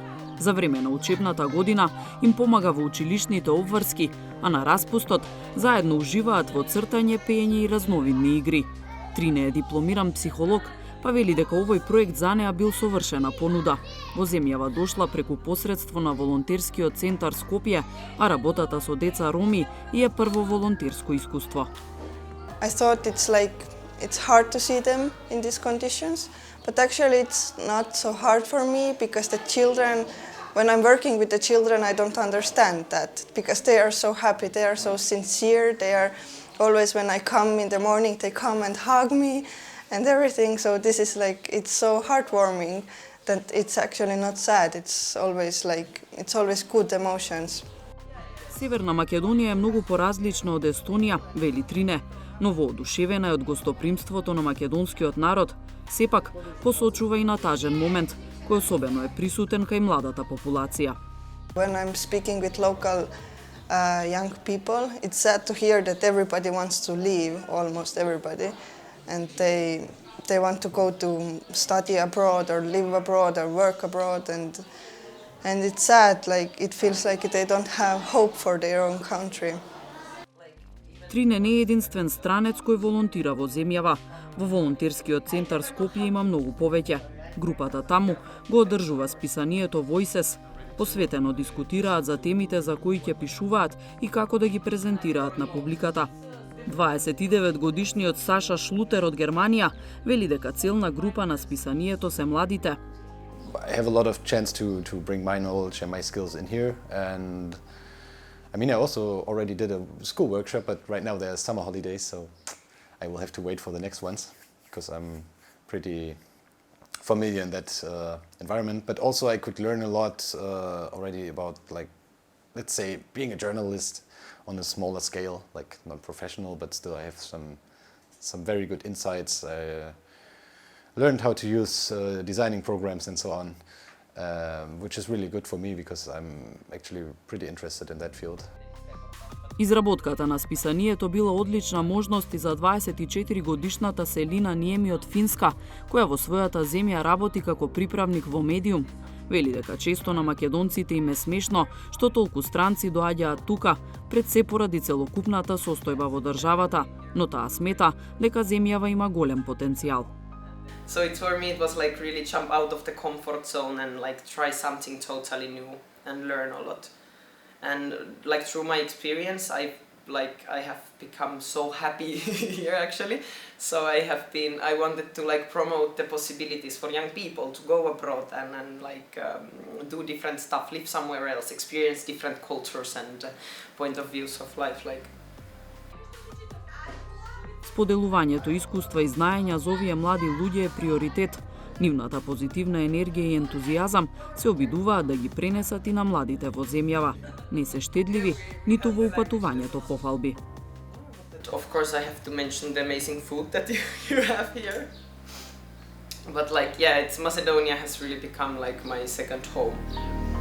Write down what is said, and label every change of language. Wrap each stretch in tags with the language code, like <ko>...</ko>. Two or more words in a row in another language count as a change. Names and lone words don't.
<mk>За време на учебната година им помага во училишните обврски, а на распустот заедно уживаат во цртање, пеење и разновидни игри. Трине е дипломиран психолог, па вели дека овој проект за неа бил совршена понуда. Во земјава дошла преку посредство на волонтерскиот центар Скопје, а работата со деца роми е прво волонтерско искуство.</mk> <en>I thought it's hard to see them in these conditions, but actually it's not so hard for me because the children, when I'm working with the children, I don't understand that because they are so happy, they are so sincere, they are always, when I come in the morning, they come and hug me and everything. So this is it's so heartwarming that it's actually not sad. It's always good emotions.</en> <mk>Северна Македонија е многу поразлична од Естонија, вели Трине, но воодушевена е од гостопримството на македонскиот народ, сепак посочува и на тажен момент, кој особено е присутен кај младата популација. When I'm speaking with local young people, it's sad to hear that everybody wants to leave, almost everybody, and they want to go to study abroad or live abroad or work abroad, and it's sad, it feels like they don't have hope for their own country. Трине не е единствен странец кој волонтира во земјава. Во волонтерскиот центар Скопје има многу повеќе. Групата таму го одржува списанието Voices. Посветено дискутираат за темите за кои ќе пишуваат и како да ги презентираат на публиката. 29-годишниот Саша Шлутер од Германија вели дека целна група на списанието се младите.</mk> <en>I have a lot of chance to bring my knowledge and my skills in here, and I also already did a school workshop, but right now there's summer holidays, so I will have to wait for the next ones because I'm pretty familiar in that environment. But also I could learn a lot already about, let's say, being a journalist on a smaller scale, not professional, but still I have some very good insights. I learned how to use designing programs and so on, which is really good for me because I'm actually pretty interested in that field.</en> <mk>Изработката на списанието била одлична можност и за 24-годишната Селина Ниеми од Финска, која во својата земја работи како приправник во медиум. Вели дека често на македонците им е смешно што толку странци доаѓаат тука, пред се поради целокупната состојба во државата, но таа смета дека земјава има голем потенцијал.</mk> <en>So for me it was really jump out of the comfort zone and try something totally new and learn a lot. And through my experience I have become so happy here actually. So I wanted to promote the possibilities for young people to go abroad and do different stuff, live somewhere else, experience different cultures and point of views of life.</en> <mk>Споделувањето искуства и знаења за овие млади луѓе е приоритет. Нивната позитивна енергија и ентузијазам се обидуваат да ги пренесат и на младите во земјава. Не се штедливи ниту во упатувањето пофалби.</mk> <en>Of course I have to mention the amazing food that you have here. But Macedonia has really become my second home.</en>